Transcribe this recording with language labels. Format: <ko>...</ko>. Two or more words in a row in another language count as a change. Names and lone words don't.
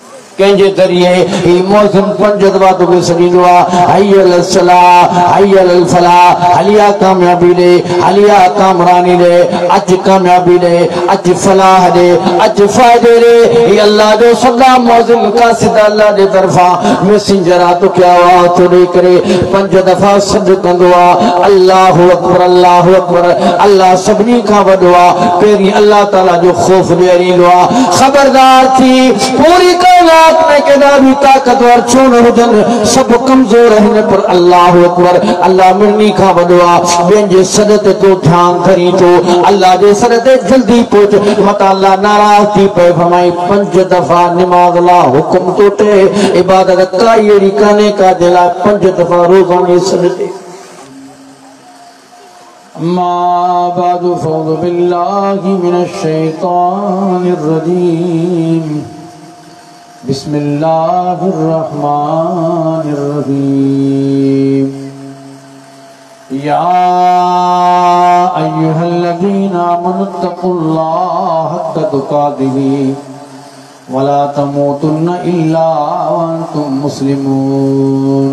<sd>कंहिंजे ज़रिए ही मौज़िन 5 दफ़ा तोखे सॾींदो आहे</sd> <ar>حي على الصلاة حي على الفلاح,</ar> <sd>हलिया कामयाबी ॾे, हलिया कामरानी ॾे, अच कामयाबी ॾे, अच फलाह ॾे, अच फ़ाइदे ॾे। ही अल्लाह जो सदा मौज़िन कासिद अल्लाह जे तरफ़ां मैसेंजर आहे, तोखे आवाज़ थो ॾेई करे 5 दफ़ा सॾु कंदो आहे</sd> <ar>الله أكبر الله أكبر.</ar> <sd>अल्लाह सभिनी खां वॾो आहे, पहिरीं अल्लाह ताला जो ख़ौफ़ ॾियारींदो आहे। ख़बरदार थी, पूरी कायनात में केॾा बि ताक़तवर छो न हुजनि, सभु कमज़ोर आहिनि, पर</sd> <ar>الله أكبر</ar> <sd>अल्लाह मिड़नी खां वॾो आहे। ॿियनि जे सॾ ते तो ध्यानु धरी थो, अल्लाह जे सॾ ते जल्दी पहुच, मता अल्लाह नाराज़ थी पए। फरमाई 5 दफ़ा निमाज़ ला हुकुम तो थे, इबादत काई अहिड़ी कान्हे का जे लाइ 5 दफ़ा रोज़ानी सॾ थे।</sd> <ar>أما بعد فأعوذ بالله من الشيطان الرجيم. بسم الله الرحمن الرحيم. يا أيها الذين آمنوا اتقوا الله حق تقاته ولا تموتن إلا وأنتم مسلمون.</ar>